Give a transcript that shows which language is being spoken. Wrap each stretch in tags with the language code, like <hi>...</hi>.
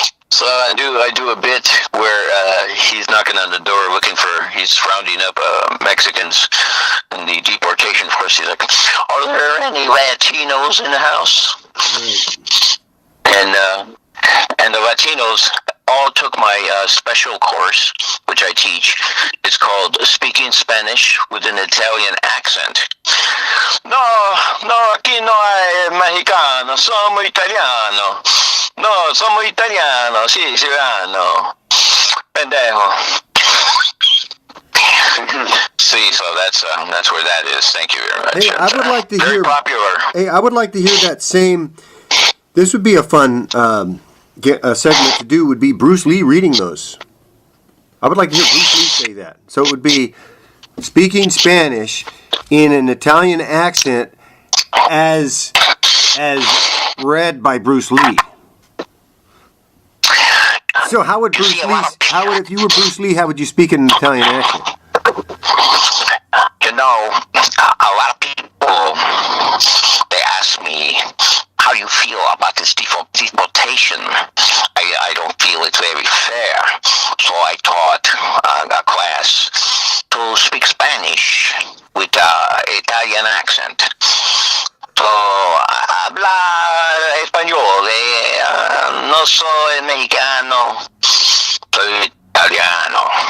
<en>So I do a bit where he's knocking on the door he's rounding up Mexicans in the deportation force. He's like, are there any Latinos in the house? And the Latinos all took my special course, which I teach. It's called Speaking Spanish with an Italian Accent.</en> <es>No, aquí no hay mexicano, somos italiano. No, somos italiano, sí, ciudadano. Pendejo.</es> <en>See, so that's where that is. Thank you very much. Hey, I would like to very hear. Popular. Hey, I would like to hear that same. This would be a fun a segment to do. Would be Bruce Lee reading those. I would like to hear Bruce Lee say that. So it would be speaking Spanish in an Italian accent, as read by Bruce Lee. So how would Bruce Lee? If you were Bruce Lee, how would you speak in an Italian accent? You know, a lot of people, they ask me, how do you feel about this deportation? I don't feel it's very fair. So I taught a class to speak Spanish with Italian accent.</en> <es>So, habla español, no soy mexicano, soy italiano.</es>